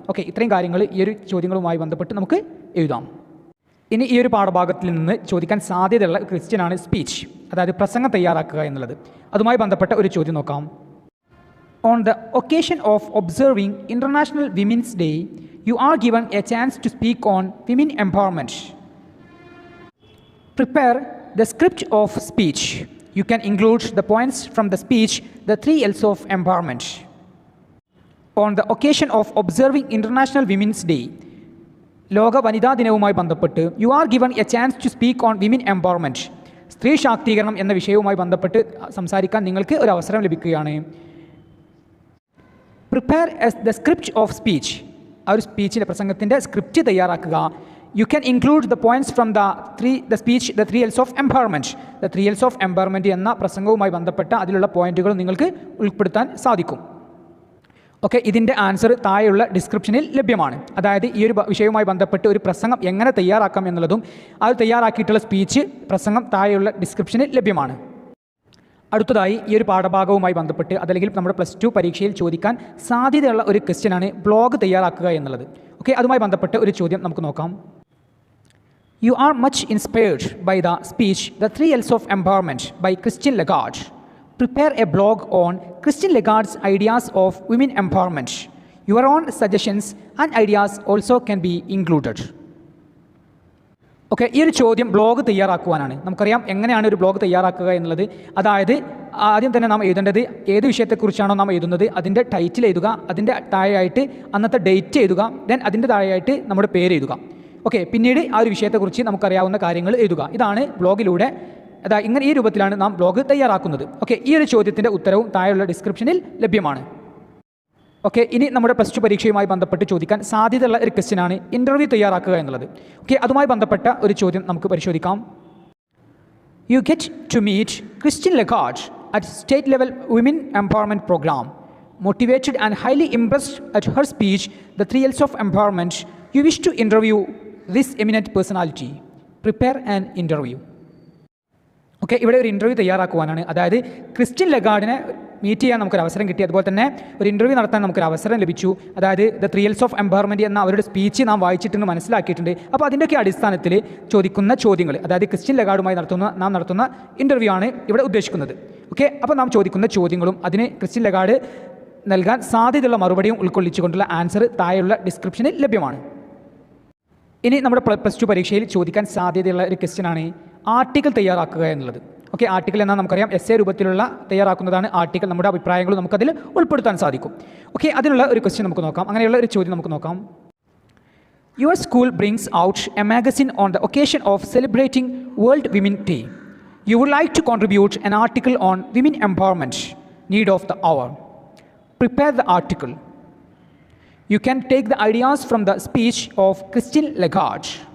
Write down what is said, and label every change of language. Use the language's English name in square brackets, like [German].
[Malayalam] Okay, ഇത്രയും കാര്യങ്ങൾ ഈ ഒരു ചോദ്യങ്ങളുമായി ബന്ധപ്പെട്ട് നമുക്ക് എഴുതാം. ഇനി ഈ ഒരു പാഠഭാഗത്തിൽ നിന്ന് ചോദിക്കാൻ സാധ്യതയുള്ള ക്വസ്റ്റ്യനാണ് സ്പീച്ച്, അതായത് പ്രസംഗം തയ്യാറാക്കുക എന്നുള്ളത്. അതുമായി ബന്ധപ്പെട്ട ഒരു ചോദ്യം നോക്കാം. [English] On the occasion of observing international women's day you are given a chance to speak on women empowerment. Prepare the script of speech. You can include the points from the speech, the 3 L's of empowerment. On the occasion of observing International Women's Day, [Malayalam] ലോക വനിതാ ദിനവുമായി ബന്ധപ്പെട്ട് [English] You are given a chance to speak on women empowerment. [Malayalam] സ്ത്രീ ശാക്തീകരണം എന്ന വിഷയവുമായി ബന്ധപ്പെട്ട് സംസാരിക്കാൻ നിങ്ങൾക്ക് ഒരു അവസരം ലഭിക്കുകയാണ്. [English] Prepare the script of speech. [Malayalam] ആ ഒരു സ്പീച്ചിൻ്റെ പ്രസംഗത്തിൻ്റെ സ്ക്രിപ്റ്റ് തയ്യാറാക്കുക. [English] You can include the points from the speech, the 3 L's of empowerment. [Malayalam] The 3 L's of empowerment എന്ന പ്രസംഗവുമായി ബന്ധപ്പെട്ട അതിലുള്ള പോയിന്റുകൾ നിങ്ങൾക്ക് ഉൾപ്പെടുത്താൻ സാധിക്കും. ഓക്കെ, ഇതിൻ്റെ ആൻസർ താഴെയുള്ള ഡിസ്ക്രിപ്ഷനിൽ ലഭ്യമാണ്. അതായത് ഈ ഒരു വിഷയവുമായി ബന്ധപ്പെട്ട് ഒരു പ്രസംഗം എങ്ങനെ തയ്യാറാക്കാം എന്നുള്ളതും അത് തയ്യാറാക്കിയിട്ടുള്ള സ്പീച്ച് പ്രസംഗം താഴെയുള്ള ഡിസ്ക്രിപ്ഷനിൽ ലഭ്യമാണ്. അടുത്തതായി ഈ ഒരു പാഠഭാഗവുമായി ബന്ധപ്പെട്ട് അതല്ലെങ്കിൽ നമ്മുടെ +2 പരീക്ഷയിൽ ചോദിക്കാൻ സാധ്യതയുള്ള ഒരു ക്വസ്റ്റ്യനാണ് ബ്ലോഗ് തയ്യാറാക്കുക എന്നുള്ളത്. ഓക്കെ, അതുമായി ബന്ധപ്പെട്ട് ഒരു ചോദ്യം നമുക്ക് നോക്കാം. [English] You are much inspired by the speech The 3 L's of Empowerment by Christine Lagarde. Prepare a blog on Christine Lagarde's ideas of women empowerment. Your own suggestions and ideas also can be included. [Malayalam] Okay, ഈ ഒരു ചോദ്യം blog തയ്യാറാക്കുവാനാണ്. നമുക്കറിയാം എങ്ങനെയാണ് ഒരു blog തയ്യാറാക്കുക എന്നുള്ളത്. അതായത് ആദ്യം തന്നെ നാം എഴുതേണ്ടത് ഏത് വിഷയത്തെക്കുറിച്ചാണോ നാം എഴുതുന്നത് അതിൻ്റെ ടൈറ്റിൽ എഴുതുക, അതിൻ്റെ താഴെയായിട്ട് അന്നത്തെ ഡേറ്റ് എഴുതുക, ദെൻ അതിൻ്റെ താഴെയായിട്ട് നമ്മുടെ പേര് എഴുതുക. ഓക്കെ, പിന്നീട് ആ ഒരു വിഷയത്തെക്കുറിച്ച് നമുക്കറിയാവുന്ന കാര്യങ്ങൾ എഴുതുക. ഇതാണ് ബ്ലോഗിലൂടെ ഇങ്ങനെ ഈ രൂപത്തിലാണ് നാം ബ്ലോഗ് തയ്യാറാക്കുന്നത്. ഓക്കെ, ഈ ഒരു ചോദ്യത്തിൻ്റെ ഉത്തരവും താഴെയുള്ള ഡിസ്ക്രിപ്ഷനിൽ ലഭ്യമാണ്. ഓക്കെ, ഇനി നമ്മുടെ +2 പരീക്ഷയുമായി ബന്ധപ്പെട്ട് ചോദിക്കാൻ സാധ്യതയുള്ള ഒരു ക്വസ്റ്റ്യനാണ് ഇൻ്റർവ്യൂ തയ്യാറാക്കുക എന്നുള്ളത്. ഓക്കെ, അതുമായി ബന്ധപ്പെട്ട ഒരു ചോദ്യം നമുക്ക് പരിശോധിക്കാം. [English] You get to meet Christine Lagarde at state level women empowerment program. Motivated and highly impressed at her speech, The 3 L's of Empowerment, you wish to interview this eminent personality. Prepare an interview. [Malayalam] Okay, ഇവിടെ ഒരു interview തയ്യാറാക്കുവാനാണ്. അതായത് Christian ലഗാർഡിനെ meet ചെയ്യാൻ നമുക്കൊരു അവസരം കിട്ടി, അതുപോലെ തന്നെ ഒരു ഇൻ്റർവ്യൂ നടത്താൻ നമുക്കൊരു അവസരം ലഭിച്ചു. അതായത് The 3 L's of Empowerment എന്ന അവരുടെ സ്പീച്ച് നാം വായിച്ചിട്ടുണ്ട്, മനസ്സിലാക്കിയിട്ടുണ്ട്. അപ്പോൾ അതിൻ്റെയൊക്കെ അടിസ്ഥാനത്തിൽ ചോദിക്കുന്ന ചോദ്യങ്ങൾ, അതായത് ക്രിസ്റ്റ്യൻ ലഗാർഡുമായി നാം നടത്തുന്ന ഇൻ്റർവ്യൂ ആണ് ഇവിടെ ഉദ്ദേശിക്കുന്നത്. ഓക്കെ, അപ്പോൾ നാം ചോദിക്കുന്ന ചോദ്യങ്ങളും അതിന് ക്രിസ്റ്റ്യൻ ലഗാർഡ് നൽകാൻ സാധ്യതയുള്ള മറുപടിയും ഉൾക്കൊള്ളിച്ചുകൊണ്ടുള്ള ആൻസർ താഴെയുള്ള ഡിസ്ക്രിപ്ഷനിൽ ലഭ്യമാണ്. ഇനി നമ്മുടെ +2 പരീക്ഷയിൽ ചോദിക്കാൻ സാധ്യതയുള്ള ഒരു ക്വസ്റ്റ്യനാണ് ആർട്ടിക്കിൾ തയ്യാറാക്കുക എന്നുള്ളത്. ഓക്കെ, ആർട്ടിക്കിൾ എന്നാൽ നമുക്കറിയാം എസ്സേ രൂപത്തിലുള്ള തയ്യാറാക്കുന്നതാണ് ആർട്ടിക്കിൾ. നമ്മുടെ അഭിപ്രായങ്ങളും നമുക്കതിൽ ഉൾപ്പെടുത്താൻ സാധിക്കും. ഓക്കെ, അതിനുള്ള ഒരു ക്വസ്റ്റ്യൻ നമുക്ക് നോക്കാം. അങ്ങനെയുള്ള ഒരു ചോദ്യം നമുക്ക് നോക്കാം. [English] Your school brings out a magazine on the occasion of celebrating World Women Day. You would like to contribute an article on women empowerment, need of the hour. Prepare the article. You can take the ideas from the speech of Christine Lagarde.